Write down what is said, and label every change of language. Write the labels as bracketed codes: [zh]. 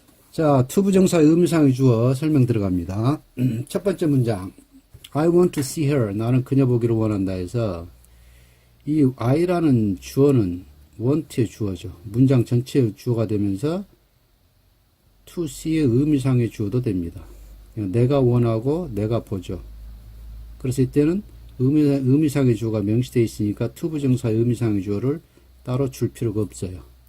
[ko] 자, 투부정사의 의미상의 주어 설명 들어갑니다. [en] 첫 번째 문장 I want to see her. [ko] 나는 그녀 보기를 원한다 해서 이 I라는 주어는 want의 주어죠. 문장 전체의 주어가 되면서 to see의 의미상의 주어도 됩니다. 내가 원하고 내가 보죠. 그래서 이때는 의미상의 주어가 명시되어 있으니까 투부정사의 의미상의 주어를 따로 줄 필요가 없어요.